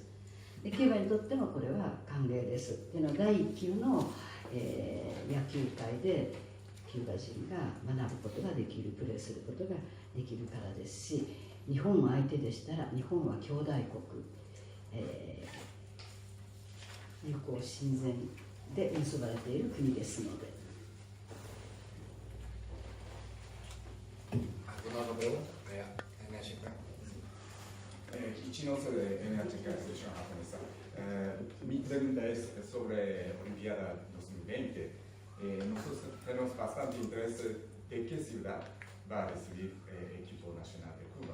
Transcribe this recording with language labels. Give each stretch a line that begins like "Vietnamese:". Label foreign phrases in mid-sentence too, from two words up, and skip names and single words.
Japanese: でキューバにとってもこれは歓迎です。っていうのは第1級の、野球界でキューバ人が学ぶことができる、プレーすることができるからですし、日本相手でしたら、日本は兄弟国、友好親善で結ばれている国ですので。
Spanish: ¿Alguna otra pregunta? NHK. Ichinoso de NHK Asociación Japonesa. Mi pregunta es sobre Olimpiada 2020. Nosotros tenemos bastante interés de qué ciudad va a recibir el equipo nacional de Cuba.